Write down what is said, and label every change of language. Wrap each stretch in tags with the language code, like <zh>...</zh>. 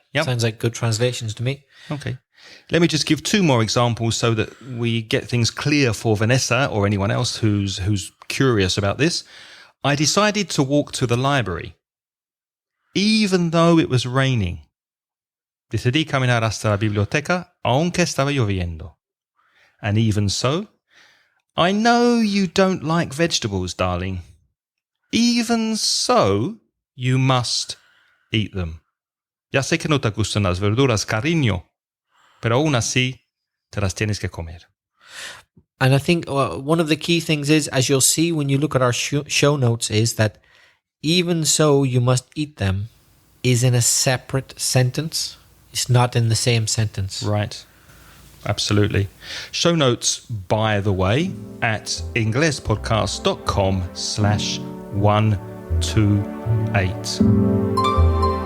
<en>Yep. Sounds like good translations to me. Okay. Let me just give two more examples so that we get things clear for Vanessa or anyone else who's curious about this. I decided to walk to the library, even though it was raining.</en> <es>Decidí caminar hasta la biblioteca, aunque estaba lloviendo.</es> <en>And even so, I know you don't like vegetables, darling. Even so, you must eat them.</en> <es>Ya sé que no te gustan las verduras, cariño, pero aún así te las tienes que comer.</es> <en>And I think one of the key things is, as you'll see when you look at our show notes, is that even so you must eat them is in a separate sentence. It's not in the same sentence. Right. Absolutely. Show notes, by the way, at inglespodcast.com/128.</en>